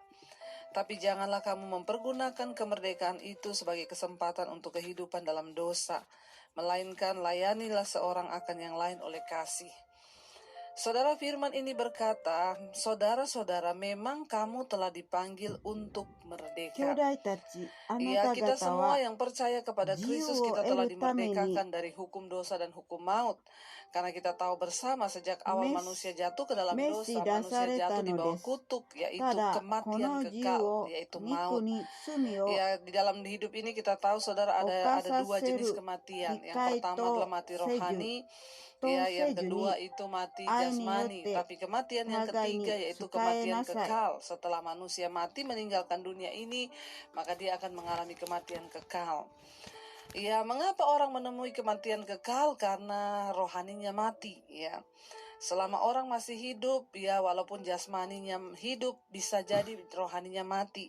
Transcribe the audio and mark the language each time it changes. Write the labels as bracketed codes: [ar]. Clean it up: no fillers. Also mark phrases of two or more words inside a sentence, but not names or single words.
[id] Tapi janganlah kamu mempergunakan kemerdekaan itu sebagai kesempatan untuk kehidupan dalam dosa, melainkan layanilah seorang akan yang lain oleh kasih. Saudara, firman ini berkata, saudara-saudara, memang kamu telah dipanggil untuk [ja] 兄 [id] merdeka. [ja] 弟たち、あな [id] Ya, [ja] た [id] kita [ja] 方 [id] semua [ja] は [id] yang percaya kepada [ja] 自 [id] Kristus, [ja] 由を [id] kita [ja] 得 [id] telah [ja] るために [id] dimerdekakan dari hukum dosa dan hukum maut. Karena kita tahu bersama sejak awal [ja] 召 [id] manusia jatuh ke dalam [ja] 召し [id] dosa, [ja] 出 [id] manusia [ja] され [id] jatuh [ja] た [id] di [ja] の [id] bawah [ja] です。 [id] kutuk, [ja] た [id] yaitu [ja] だ、こ [id] kematian [ja] の自由 [id] kekal, [ja] を [id] yaitu [ja] 肉 [id] maut. [ja] に罪を [id] Ya, di dalam hidup ini kita tahu, saudara, [ja] 犯 [id] ada [ja] さ [id] dua [ja] せ [id] jenis [ja] る [id] kematian. [ja] 理 [id] Yang [ja] 解 [id] pertama adalah [ja] と [id] mati [ja] 世 [id] rohani, [ja] と [id] ya, yang [ja] 世 [id] kedua [ja] に [id] itu mati [ja] 愛によっ [id] jasmani. [ja] て [id] Tapi kematian yang [ja] 互い [id] ketiga [ja] に [id] yaitu [ja] 仕え [id] kematian [ja] なさい。 [id] kekal. Setelah manusia mati meninggalkan dunia ini, maka dia akan mengalami kematian kekal. Ya, mengapa orang menemui kematian kekal? Karena rohaninya mati, ya. Selama orang masih hidup, ya, walaupun jasmaninya hidup, bisa jadi rohaninya mati.